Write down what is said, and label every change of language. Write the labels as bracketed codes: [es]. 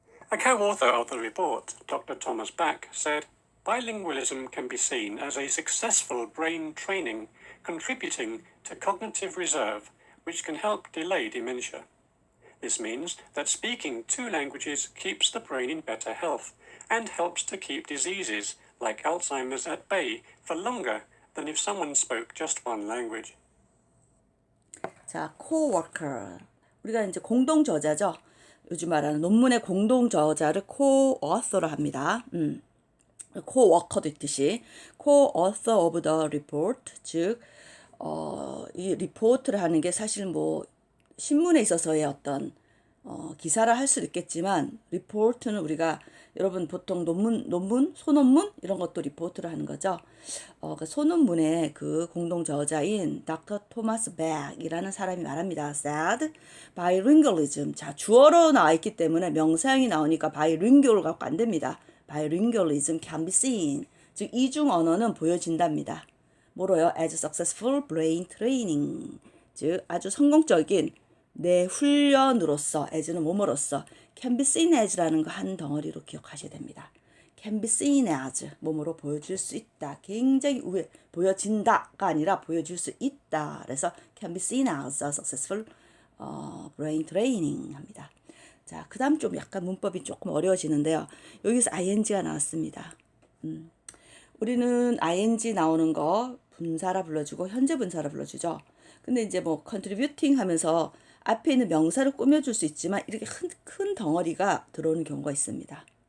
[en] A co-author of the report, Dr. Thomas Back, said, bilingualism can be seen as a successful brain training contributing to cognitive reserve, which can help delay dementia. This means that speaking two languages keeps the brain in better health and helps to keep diseases like Alzheimer's at bay for longer than if someone spoke just one language. [ko] 자, co-worker. 우리가 이제 공동 저자죠. 요즘 말하는 논문의 공동 저자를 co-author로 합니다. co-worker도 있듯이 [en] co-author of the report, [ko] 즉 이 리포트를 하는 게 사실 뭐 신문에 있어서의 어떤 기사를 할 수도 있겠지만 리포트는 우리가 여러분 보통 논문, 소논문 이런 것도 리포트를 하는 거죠. 그 소논문의 그 공동 저자인 닥터 토마스 백이라는 사람이 말합니다. [en] said bilingualism. [ko] 자, 주어로 나와 있기 때문에 명사형이 나오니까 bilingual 갖고 안 됩니다. [en] bilingualism can be seen. [ko] 즉 이중 언어는 보여진답니다. 뭐로요? [en] as successful brain training. [ko] 즉 아주 성공적인 내 훈련으로서, as는 뭐뭐로서, [en] can be seen as [ko] 라는 거 한 덩어리로 기억하셔야 됩니다. [en] can be seen as, [ko] 뭐뭐로 보여줄 수 있다. 굉장히 보여진다가 아니라 보여줄 수 있다. 그래서 [en] can be seen as a successful brain training [ko] 합니다. 자, 그 다음 좀 약간 문법이 조금 어려워지는데요. 여기서 ing가 나왔습니다. 우리는 ing 나오는 거 분사라 불러주고 현재 분사라 불러주죠. 근데 이제 뭐 contributing 하면서 앞에 있는 명사를 꾸며줄 수 있지만 이렇게 큰 덩어리가 들어오는 경우가 있습니다.